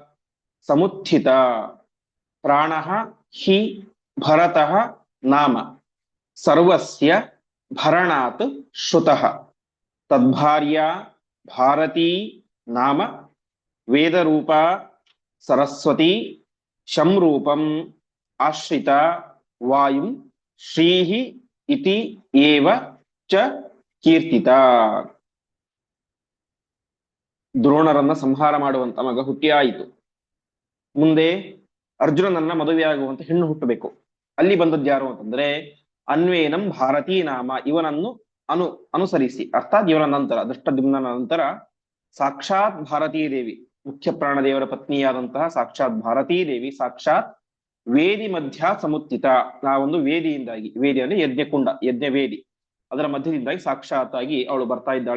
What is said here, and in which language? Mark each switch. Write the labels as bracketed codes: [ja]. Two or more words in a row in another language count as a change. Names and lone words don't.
[sa] ಸಮುತ್ಥಿತ ಪ್ರಾಣಃ ಹಿ ಭರತಃ ನಾಮ ಸರ್ವಸ್ಯ ಭರಣಾತ್ ಶ್ರುತಃ ತದ್ಭಾರ್ಯ ಭಾರತೀ ನಾಮ ವೇದರೂಪ ಸರಸ್ವತಿ ಶಂರೂಪಂ ಆಶ್ರಿತ ವಾಯುಂ ಶ್ರೀಃ ಇತಿ ಏವ ಚ ಕೀರ್ತಿತ. [kn] ದ್ರೋಣರನ್ನ ಸಂಹಾರ ಮಾಡುವಂತ ಮಗ ಹುಟ್ಟಿಯಾಯಿತು. ಮುಂದೆ ಅರ್ಜುನನನ್ನ ಮದುವೆಯಾಗುವಂತ ಹೆಣ್ಣು ಹುಟ್ಟಬೇಕು. ಅಲ್ಲಿ ಬಂದದ್ದು ಯಾರು ಅಂತಂದ್ರೆ [sa] ಅನ್ವೇನಂ ಭಾರತೀ ನಾಮ, [kn] ಇವನನ್ನು ಅನುಸರಿಸಿ, ಅರ್ಥಾತ್ ಇವನ ನಂತರ, ಧೃಷ್ಟದ್ಯುಮ್ನ ನಂತರ ಸಾಕ್ಷಾತ್ ಭಾರತೀ ದೇವಿ, ಮುಖ್ಯ ಪ್ರಾಣದೇವರ ಪತ್ನಿಯಾದಂತಹ ಸಾಕ್ಷಾತ್ ಭಾರತೀ ದೇವಿ ಸಾಕ್ಷಾತ್ [sa] ವೇದಿ ಮಧ್ಯ ಸಮುತ್ಥಿತ, [kn] ಆ ಒಂದು ವೇದಿಯಿಂದಾಗಿ, ವೇದಿ ಅಂದ್ರೆ ಯಜ್ಞಕುಂಡ, ಯಜ್ಞ ವೇದಿ, ಅದರ ಮಧ್ಯದಿಂದಾಗಿ ಸಾಕ್ಷಾತ್ ಆಗಿ ಅವಳು ಬರ್ತಾ ಇದ್ದಾಳೆ.